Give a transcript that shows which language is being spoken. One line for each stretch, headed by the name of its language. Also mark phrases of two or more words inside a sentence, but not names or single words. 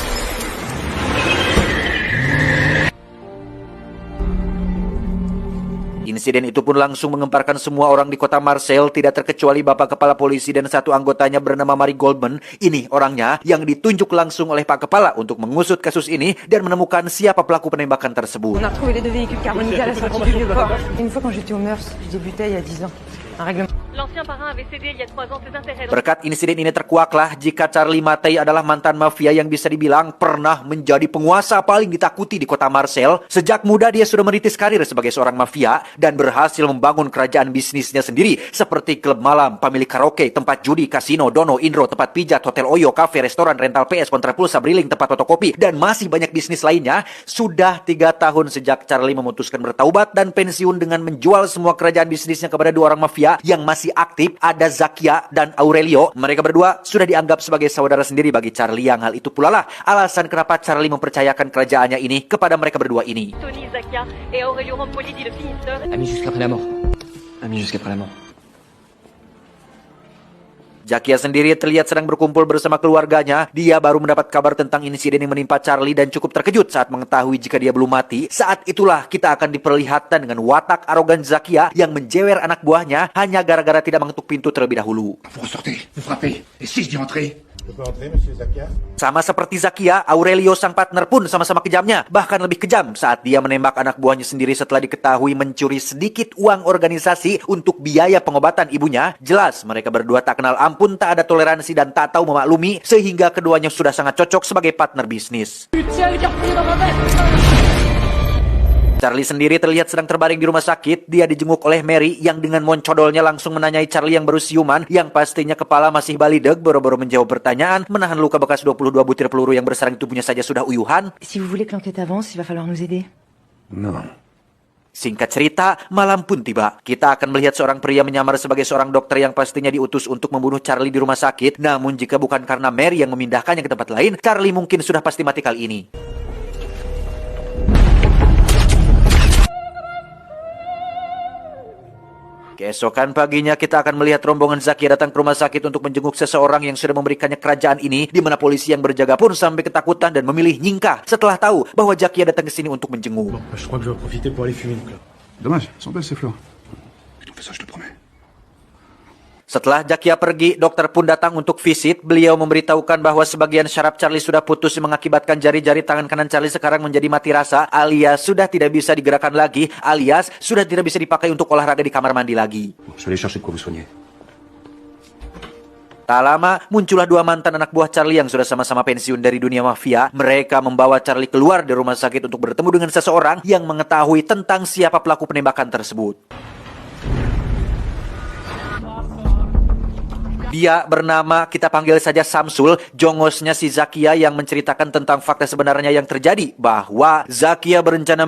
Indonesian: Insiden itu pun langsung mengemparkan semua orang di kota Marseille, tidak terkecuali bapak kepala polisi dan satu anggotanya bernama Marie Goldman. Ini orangnya yang ditunjuk langsung oleh pak kepala untuk mengusut kasus ini dan menemukan siapa pelaku penembakan tersebut.
French: On a retrouvé les deux véhicules carboniques à la sortie du Vieux-Port. Une fois quand j'étais au Meurs, je débutais il y a 10 ans. Un règlement. L'ancien parrain avait cédé il y a 3 ans ses intérêts.
Indonesian: Berkat insiden ini terkuaklah jika Charlie Mattei adalah mantan mafia yang bisa dibilang pernah menjadi penguasa paling ditakuti di kota Marseille. Sejak muda dia sudah merintis karir sebagai seorang mafia dan berhasil membangun kerajaan bisnisnya sendiri seperti klub malam, pemilik karaoke, tempat judi, kasino, dono, indro, tempat pijat, hotel Oyo, kafe, restoran, rental PS, kontrapulsa, briling, tempat fotokopi, dan masih banyak bisnis lainnya. Sudah 3 tahun sejak Charlie memutuskan bertaubat dan pensiun dengan menjual semua kerajaan bisnisnya kepada 2 orang mafia yang masih aktif, ada Zakia dan Aurelio. Mereka berdua sudah dianggap sebagai saudara sendiri bagi Charlie, yang hal itu pula lah alasan kenapa Charlie mempercayakan kerajaannya ini kepada mereka berdua ini.
French: Tony Zakia et Aurelio Rampoli dit le finisseur. Amis jusqu'après la mort. Amis jusqu'après la mort.
Indonesian: Zakia sendiri terlihat sedang berkumpul bersama keluarganya. Dia baru mendapat kabar tentang insiden yang menimpa Charlie dan cukup terkejut saat mengetahui jika dia belum mati. Saat itulah kita akan diperlihatkan dengan watak arogan Zakia yang menjewer anak buahnya hanya gara-gara tidak mengetuk pintu terlebih dahulu.
French: Vous ressortez, vous frappez. Et si je dis entrer? Je peux entrer, monsieur Zakia?
Indonesian: Sama seperti Zakia, Aurelio sang partner pun sama-sama kejamnya. Bahkan lebih kejam saat dia menembak anak buahnya sendiri setelah diketahui mencuri sedikit uang organisasi untuk biaya pengobatan ibunya. Jelas mereka berdua tak kenal ampun, tak ada toleransi dan tak tahu memaklumi, sehingga keduanya sudah sangat cocok sebagai partner bisnis. Charlie sendiri terlihat sedang terbaring di rumah sakit. Dia dijenguk oleh Mary yang dengan moncodolnya langsung menanyai Charlie yang baru siuman, yang pastinya kepala masih balideg, boro-boro menjawab pertanyaan, menahan luka bekas 22 butir peluru yang bersarang di tubuhnya saja sudah uyuhan.
French: Si vous voulez que l'enquête avance, il va falloir nous aider. Non.
Indonesian: Singkat cerita, malam pun tiba. Kita akan melihat seorang pria menyamar sebagai seorang dokter yang pastinya diutus untuk membunuh Charlie di rumah sakit. Namun jika bukan karena Mary yang memindahkannya ke tempat lain, Charlie mungkin sudah pasti mati kali ini. Keesokan paginya kita akan melihat rombongan Zakia datang ke rumah sakit untuk menjenguk seseorang yang sudah memberikannya kerajaan ini, di mana polisi yang berjaga pun sampai ketakutan dan memilih nyingkah setelah tahu bahwa Zakia datang ke sini untuk menjenguk.
French: Je crois que je vais profiter pour aller fumer, donc là. Dommage, elles sont belles ces fleurs. On fait ça, je te promets.
Indonesian: Setelah Zakia pergi, dokter pun datang untuk visit. Beliau memberitahukan bahwa sebagian syaraf Charlie sudah putus mengakibatkan jari-jari tangan kanan Charlie sekarang menjadi mati rasa, alias sudah tidak bisa digerakkan lagi, alias sudah tidak bisa dipakai untuk olahraga di kamar mandi lagi.
French: Bon, je vais aller chercher de quoi vous soigner.
Indonesian: Tak lama, muncullah 2 mantan anak buah Charlie yang sudah sama-sama pensiun dari dunia mafia. Mereka membawa Charlie keluar dari rumah sakit untuk bertemu dengan seseorang yang mengetahui tentang siapa pelaku penembakan tersebut. Dia bernama, kita panggil saja Samsul, jongosnya si Zakia yang menceritakan tentang fakta sebenarnya yang terjadi, bahwa Zakia berencana